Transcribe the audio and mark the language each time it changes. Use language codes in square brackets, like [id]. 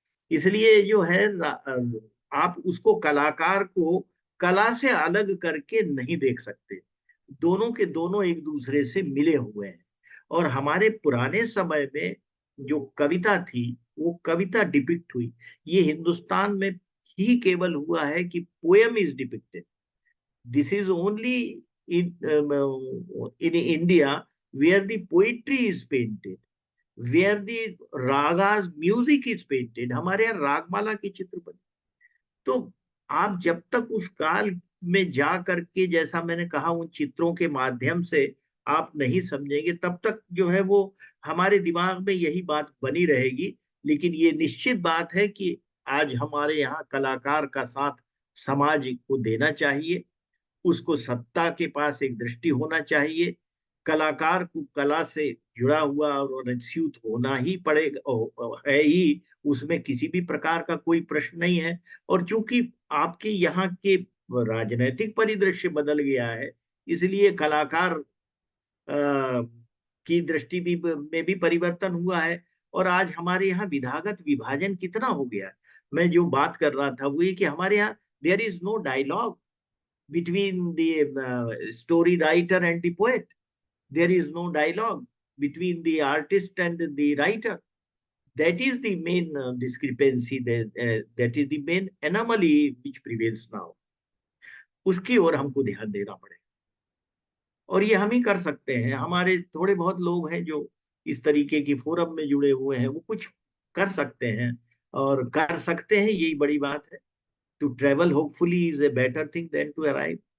[hi] इसलिए जो है आप उसको कलाकार को कला से अलग करके नहीं देख सकते। दोनों के दोनों एक दूसरे से मिले हुए हैं। और हमारे पुराने समय में जो कविता थी वो कविता डिपिक्ट हुई, ये हिंदुस्तान में ही केवल हुआ है कि [en] Poem is depicted. This is only in India where the poetry is painted, where the ragas music is painted। [hi] हमारे यहाँ रागमाला के चित्र बने। तो आप जब तक उस काल में जा करके, जैसा मैंने कहा, उन चित्रों के माध्यम से आप नहीं समझेंगे, तब तक जो है वो हमारे दिमाग में यही बात बनी रहेगी। लेकिन ये निश्चित बात है कि आज हमारे यहाँ कलाकार का साथ समाज को देना चाहिए, उसको सत्ता के पास एक दृष्टि होना चाहिए। कलाकार को कला से जुड़ा हुआ और अनस्यूत होना ही पड़ेगा, है ही, उसमें किसी भी प्रकार का कोई प्रश्न नहीं है। और चूंकि आपके यहाँ के राजनीतिक परिदृश्य बदल गया है, इसलिए कलाकार की दृष्टि भी में भी परिवर्तन हुआ है। और आज हमारे यहाँ विधागत विभाजन कितना हो गया है। मैं जो बात कर रहा था वो ये कि हमारे यहाँ [en] There is no dialogue between the story writer and the poet. There is no dialogue between the artist and the writer. That is the main discrepancy, that is the main anomaly which prevails now. [hi] उसकी ओर हमको ध्यान देना पड़ेगा, और ये हम ही कर सकते हैं। हमारे थोड़े बहुत लोग हैं जो इस तरीके की फोरम में जुड़े हुए हैं, वो कुछ कर सकते हैं, और कर सकते हैं, यही बड़ी बात है। [en] To travel hopefully is a better thing than to arrive.